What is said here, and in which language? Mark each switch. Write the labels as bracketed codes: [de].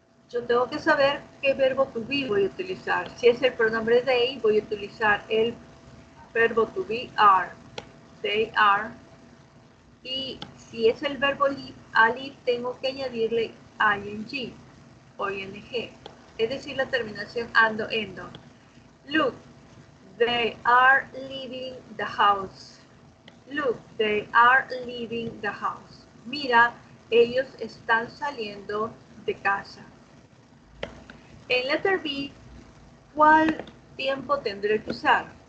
[es] Yo tengo que saber qué verbo to be voy a utilizar. Si es el pronombre they, voy a utilizar el verbo to be are. [en] They are. [es] Y si es el verbo leave, tengo que añadirle ing o ing. Es decir, la terminación ando, endo. [en] Look, they are leaving the house. Look, they are leaving the house. [es] Mira, ellos están saliendo de casa. En letter B, ¿cuál tiempo tendré que usar?